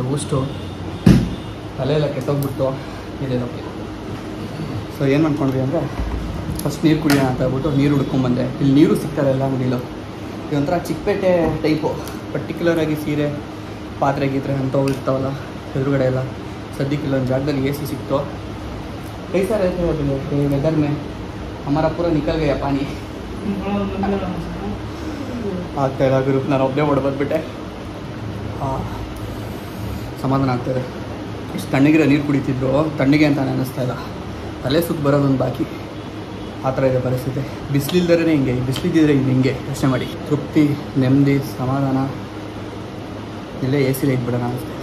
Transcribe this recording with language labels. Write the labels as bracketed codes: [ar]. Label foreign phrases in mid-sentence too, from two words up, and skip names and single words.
[kn] ಊಷ್ಟು ತಲೆ ಎಲ್ಲ ಕೆಟ್ಟೋಗ್ಬಿಟ್ಟು ಇದೆ ನಮಗೆ. ಸೊ ಏನು ಅಂದ್ಕೊಂಡ್ವಿ ಅಂದರೆ ಫಸ್ಟ್ ನೀರು ಕುಡಿಯೋಣ ಅಂತ ಹೇಳ್ಬಿಟ್ಟು ನೀರು ಹುಡ್ಕೊಂಬಂದೆ. ಇಲ್ಲಿ ನೀರು ಸಿಗ್ತಾರೆ ಎಲ್ಲ ಅಂಗಡಿಗಳು. ಇದೊಂಥರ ಚಿಕ್ಕಪೇಟೆ ಟೈಪು. ಪರ್ಟಿಕ್ಯುಲರಾಗಿ ಸೀರೆ, ಪಾತ್ರೆ ಗೀತ್ರೆ ಅಂಥವು ಇರ್ತಾವಲ್ಲ ಎದುರುಗಡೆ ಎಲ್ಲ. ಸದ್ಯಕ್ಕೆ ಇಲ್ಲೊಂದು ಜಾಗದಲ್ಲಿ AC ಸಿಕ್ತು. [hi] कैसा रहते हो वेदर में? हमारा पूरा निकल गया पानी. [kn] ಆಗ್ತಾ ಇಲ್ಲ ಗುರು. ನಾನು ಒಬ್ಬನೇ ಓಡಬಂದ್ಬಿಟ್ಟೆ. ಸಮಾಧಾನ ಆಗ್ತಾಯಿದೆ. ಇಷ್ಟು ತಣ್ಣಗಿರೋ ನೀರು ಕುಡಿತಿದ್ರು, ತಣ್ಣಗೆ ಅಂತ ಅನ್ನಿಸ್ತಾ ಇಲ್ಲ. ತಲೆ ಸುತ್ತ ಬರೋದೊಂದು ಬಾಕಿ. ಆ ಥರ ಇದೆ ಪರಿಸ್ಥಿತಿ. ಬಿಸಿಲಿಲ್ದರೆ ಹಿಂಗೆ, ಬಿಸಿಲಿದ್ದಿದ್ರೆ ಹಿಂಗೆ ಯೋಚನೆ ಮಾಡಿ. ತೃಪ್ತಿ, ನೆಮ್ಮದಿ, ಸಮಾಧಾನ ಇಲ್ಲೇ AC ಲೈಟ್ ಬಿಡೋಣ ಅನಿಸ್ತಿದೆ.